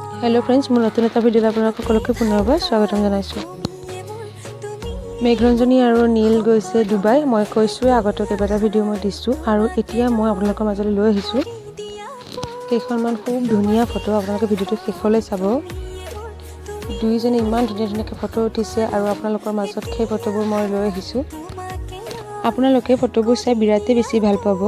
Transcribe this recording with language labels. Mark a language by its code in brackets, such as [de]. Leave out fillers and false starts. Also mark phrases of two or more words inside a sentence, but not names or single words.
[en] hello friends [as] মোৰ নতুন এটা ভিডিঅ' আপোনালোক সকলোকে পুনৰবাৰ স্বাগতম জনাইছো। মেঘৰঞ্জনী আৰু নীল গৈছে দুবাই। मैं কৈছো আগতে কেইবাটা ভিডিও মই দিছো আৰু এতিয়া মই আপোনালোকৰ মাজলৈ লৈ আহিছো কেইখনমান খুব ধুনীয়া ফটো। আপোনালোকে ভিডিওটো শেষলৈ চাব। দুইজনে ইমান ধুনীয়া ধুনীয়া ফটো উঠিছে আৰু আপোনালোকৰ মাজত সেই ফটোবোৰ মই লৈ আহিছো। আপোনালোকে ফটোবোৰ চাই বিৰাতে বেছি ভাল পাব।